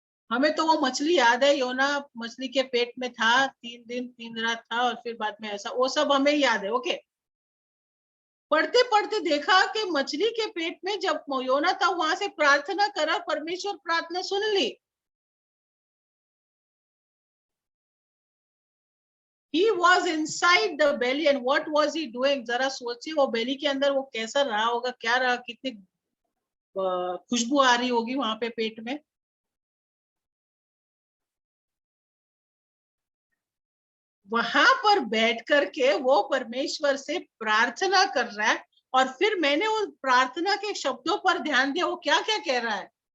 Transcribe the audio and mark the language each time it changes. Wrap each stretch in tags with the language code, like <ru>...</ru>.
<hi>हमें तो वो मछली याद है, योना मछली के पेट में था, 3 दिन 3 रात था, और फिर बाद में ऐसा, वो सब हमें याद है। ओके। पढ़ते पढ़ते देखा कि मछली के पेट में जब योना था, वहां से प्रार्थना करा, परमेश्वर प्रार्थना सुन ली।</hi> <en>He was inside the belly and what was he doing?</en> <hi>जरा सोचिए, वो बेली के अंदर वो कैसा रहा होगा, क्या रहा, कितनी खुशबू आ रही होगी वहां पे पेट में। वहां पर बैठ करके वो परमेश्वर से प्रार्थना कर रहा है, और फिर मैंने उस प्रार्थना के शब्दों पर ध्यान दिया, वो क्या क्या कह रहा है।</hi>